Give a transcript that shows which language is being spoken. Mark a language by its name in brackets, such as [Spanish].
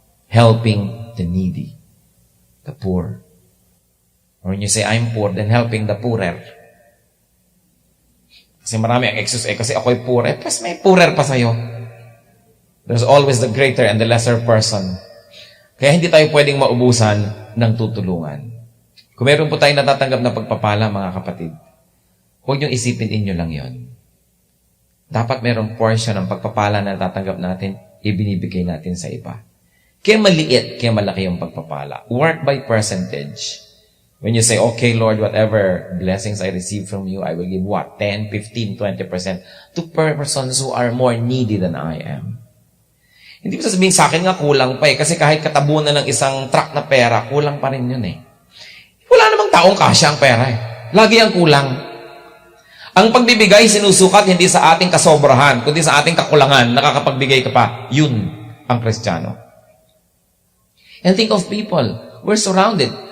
[English] Helping the needy, the poor. Or when you say, I'm poor, then helping the poorer. [Filipino] Kasi marami ang excuse, kasi ako'y poor. Plus may poorer pa sa'yo. [English] There's always the greater and the lesser person. [Filipino] Kaya hindi tayo pwedeng maubusan ng tutulungan. Kung meron po tayong natatanggap na pagpapala, mga kapatid, huwag niyong isipin inyo lang yon. Dapat merong portion ng pagpapala na natatanggap natin, ibinibigay natin sa iba. Kaya maliit, kaya malaki yung pagpapala. [English] Work by percentage. When you say, okay, Lord, whatever blessings I receive from you, I will give what? 10, 15, 20% to persons who are more needy than I am. [Filipino] Hindi mo sasabihin sa akin nga kulang pa kasi kahit katabunan ng isang truck na pera, kulang pa rin yun Wala namang taong kasya ang pera Lagi ang kulang. Ang pagbibigay sinusukat hindi sa ating kasobrahan, kundi sa ating kakulangan. Nakakapagbigay ka pa. Yun ang Kristiyano. [English] And think of people. We're surrounded.